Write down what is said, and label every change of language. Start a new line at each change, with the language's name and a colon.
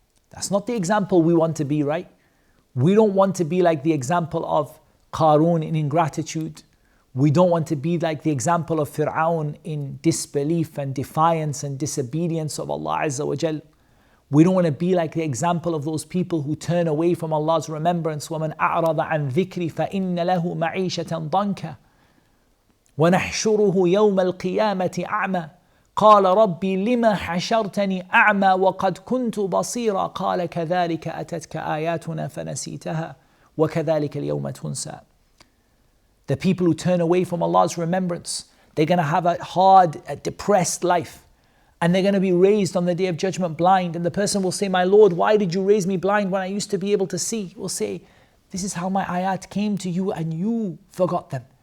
English: That's not the example we want to be, right? We don't want to be like the example of Qarun in ingratitude. We don't want to be like the example of Fir'aun in disbelief and defiance and disobedience of Allah Azza wa Jal. We don't want to be like the example of those people who turn away from Allah's remembrance.
Arabic: وَمَنْ أَعْرَضَ عَنْ ذِكْرِ فَإِنَّ لَهُ مَعِيشَةً ضَنْكًا وَنَحْشُرُهُ يَوْمَ الْقِيَامَةِ أَعْمَى قال ربي لما حشرتني أعمى وقد كنت بصيرا قال كذلك أتتك آياتنا فنسيتها وكذلك اليوم تنسى.
English: The people who turn away from Allah's remembrance, they're going to have a hard, depressed life. And they're going to be raised on the day of judgment blind. And the person will say, my Lord, why did you raise me blind when I used to be able to see? He will say, this is how my ayat came to you and you forgot them.